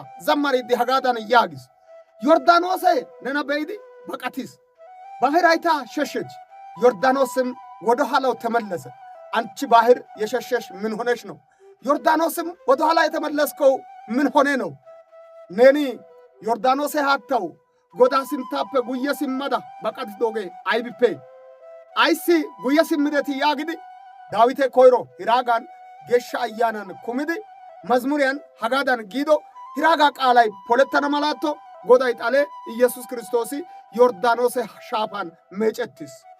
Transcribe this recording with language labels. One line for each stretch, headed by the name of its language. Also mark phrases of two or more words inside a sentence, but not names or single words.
Wolaytta: zammariiddi hagaadan yaagis Yorddaanoose nena be'idi baqatiis
Amharic: ባህር አይታ ሸሸች ዮርዳኖስም ወደ ኋላው ተመለሰ አንቺ ባህር የሸሸሽ ምን ሆነሽ ነው ዮርዳኖስም ወደ ኋላ የተመለስከው ምን ሆነ ነው
Wolaytta: ነኒ ዮርዳኖስ ሃታው ጎዳ ሲምታፈ ጉየ ሲመዳ በቀት ዶጌ አይብፔ አይሲ ጉየ ሲምደት ያግዲ ዳዊቴ ኮይሮ ሂራጋን ጌሻ አያናን ኩምዲ መዝሙሪያን ሀጋዳን ጊዶ ሂራጋ ቃላይ ፖለተና መላቶ ጎዳይ ጣለ ኢየሱስ ክርስቶስ ዮርዳኖስ ሻፋን መጨትስ